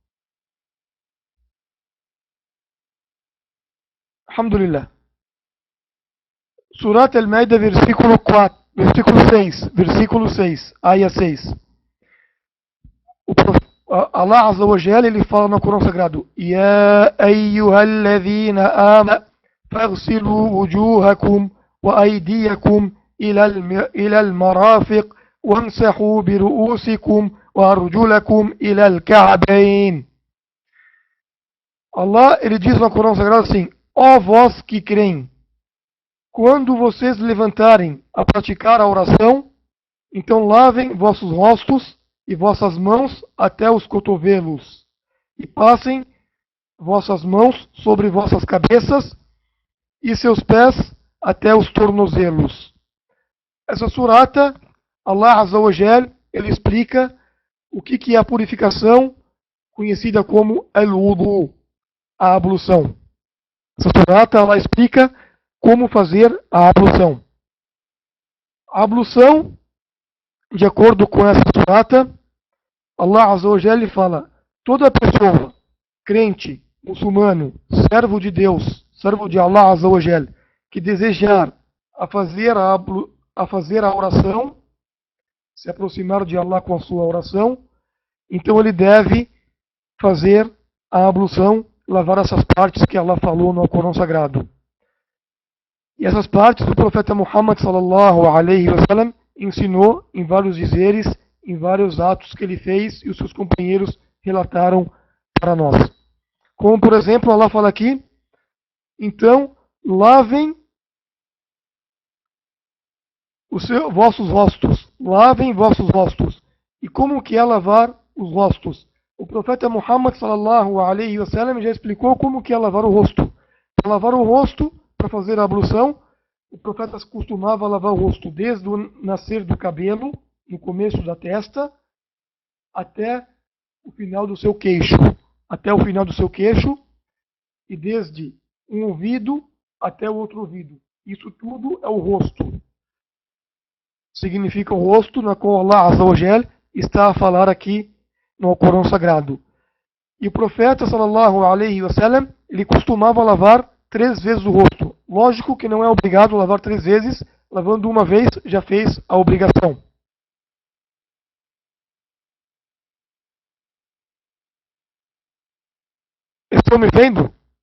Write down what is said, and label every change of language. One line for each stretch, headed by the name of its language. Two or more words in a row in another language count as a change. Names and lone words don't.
Portuguese: Alhamdulillah. Surat Al-Maida, versículo 4, versículo 6, versículo 6, aya 6.
Arabic: الله عز وجل,
Portuguese: ele fala no Corão Sagrado:
Arabic: يا أيها الذين آمنوا فاغسلوا وجوهكم وأيديكم إلى المرافق وامسحوا برءوسكم وأرجلكم إلى الكعبين.
Portuguese: Allah, ele diz no Corão Sagrado assim: ó vós que creem, quando vocês levantarem a praticar a oração, então lavem vossos rostos e vossas mãos até os cotovelos, e passem vossas mãos sobre vossas cabeças e seus pés até os tornozelos. Essa surata,
Arabic: الله عز وجل,
Portuguese: ele explica o que é a purificação, conhecida como al-wudu, a ablução. Essa surata, ela explica como fazer a ablução. A ablução, de acordo com essa surata,
Arabic: الله عز وجل
Portuguese: fala: toda pessoa, crente, muçulmano, servo de Deus, servo de
Arabic: الله عز وجل,
Portuguese: que desejar a fazer a oração, se aproximar de Allah com a sua oração, então ele deve fazer a ablução, lavar essas partes que Allah falou no Corão Sagrado. E essas partes o profeta Muhammad
Arabic: صلى الله عليه وسلم
Portuguese: ensinou em vários dizeres, em vários atos que ele fez e os seus companheiros relataram para nós. Como, por exemplo, Allah fala aqui: então, lavem vossos rostos. Lavem vossos rostos. E como que é lavar os rostos? O profeta Muhammad
Arabic: صلى الله عليه وسلم
Portuguese: já explicou como que é lavar o rosto. Para lavar o rosto, para fazer a ablução, o profeta costumava lavar o rosto desde o nascer do cabelo, no começo da testa, até o final do seu queixo. Até o final do seu queixo, e desde um ouvido até o outro ouvido. Isso tudo é o rosto. Significa o rosto na qual
Arabic: الله عز وجل
Portuguese: está a falar aqui no Corão Sagrado. E o profeta
Arabic: صلى الله عليه وسلم,
Portuguese: ele costumava lavar 3 vezes o rosto. Lógico que não é obrigado lavar 3 vezes, lavando uma vez já fez a obrigação. Estão me vendo?